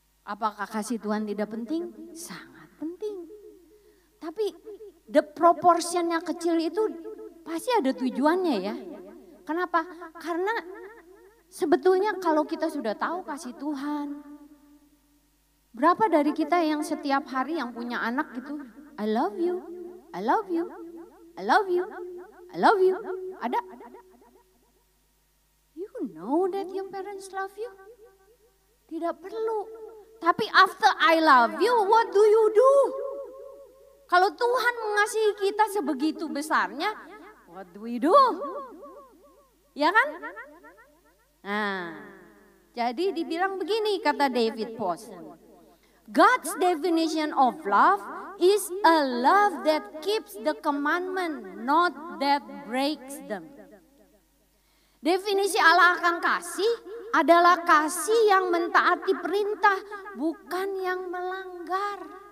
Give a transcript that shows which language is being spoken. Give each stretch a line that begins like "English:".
Indonesian: Apakah kasih Tuhan tidak penting? Sangat penting. Tapi the proportionnya kecil itu pasti ada tujuannya ya. Kenapa? Karena sebetulnya kalau kita sudah tahu kasih Tuhan, berapa dari kita yang setiap hari yang punya anak gitu,
English: I love you, I love you, I love you. I love you. Ada? You know that your parents love you?
Indonesian: Tidak perlu.
English: Tapi after I love you, what do you do?
Indonesian: Kalau Tuhan mengasihi kita sebegitu besarnya,
English: what do we do?
Indonesian: Ya kan? Nah, jadi dibilang begini kata David Pawson.
English: God's definition of love is a love that keeps the commandment, not that breaks them.
Indonesian: Definisi Allah akan kasih adalah kasih yang mentaati perintah, bukan yang melanggar.